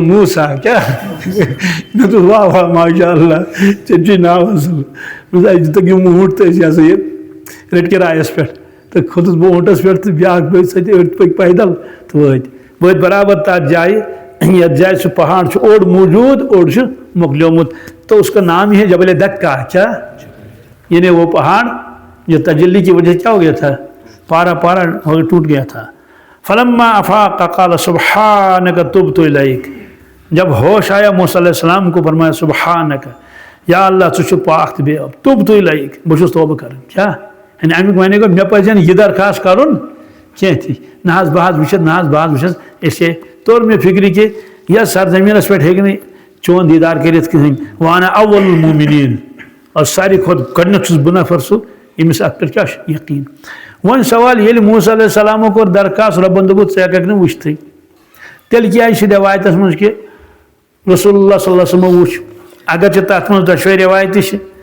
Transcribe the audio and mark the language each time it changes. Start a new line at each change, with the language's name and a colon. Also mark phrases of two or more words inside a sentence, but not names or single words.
Kashmiri: دوٚپُن موٗسا کیٛاہ مےٚ دوٚپُس واہ واہ ماشاء اللہ ژےٚ چھُے ناو اَصٕل اَسہِ دِتُکھ یِم اوٗنٛٹ تہٕ أسۍ یہِ ہسا یہِ رٔٹۍ کِرایَس پٮ۪ٹھ تہٕ کھوٚتُس بہٕ اوٗنٛٹَس پٮ۪ٹھ تہٕ بیٛاکھ بٲے سۭتۍ أڑۍ پٔکۍ پیدل تہٕ وٲتۍ برابر تَتھ جایہِ یَتھ جایہِ سُہ پہاڑ چھُ اوٚڑ موٗجوٗد اوٚڑ چھُ مۄکلیومُت
Urdu: تو اس کا نام ہی ہے جبل دکا کیا یعنی وہ پہاڑ جو تجلی کی وجہ سے کیا ہو گیا تھا پارا پارا ٹوٹ گیا تھا
Arabic: فلما افاق قال سبحانک تبت الیک
Urdu: جب ہوش آیا موسیٰ علیہ السلام کو فرمایا
Arabic: سبحانک یا اللہ
Kashmiri: ژٕ چھُکھ پاک تہٕ بے اب
Arabic: تبت الیک
Kashmiri: بہٕ چھُس توبہٕ کران کیٛاہ یعنی امیُک معنی گوٚو مےٚ پَزِ نہٕ یہِ درخاست کَرُن کینٛہہ تہِ نہ حظ بہٕ حظ وٕچھِتھ نہ حظ بہٕ حظ وٕچھَس اسے توٚر مےٚ فِکرِ کہِ یَتھ سرزٔمیٖنَس پٮ۪ٹھ ہیٚکہِ نہٕ چون دیٖدار کٔرِتھ کٕہٕنۍ
Arabic: وانا اول المومنیٖن
Kashmiri: اور ساروی کھۄتہٕ گۄڈنیُک چھُس بہٕ نفر سُہ ییٚمِس اَتھ پٮ۪ٹھ کیٛاہ چھُ یقیٖن وۄنۍ سوال ییٚلہِ موسیٰ علیہ السلامو کوٚر درخاست رۄبن دوٚپُکھ ژٕ ہٮ۪کَکھ نہٕ وٕچھتھٕے تیٚلہِ کیٛازِ چھِ رٮ۪وایتَس منٛز کہِ رسول اللہ
Arabic: صلی اللہ علیہ وسلمو
Kashmiri: وٕچھ اگرچہِ تَتھ منٛز دۄشوَے رٮ۪وایتہِ چھِ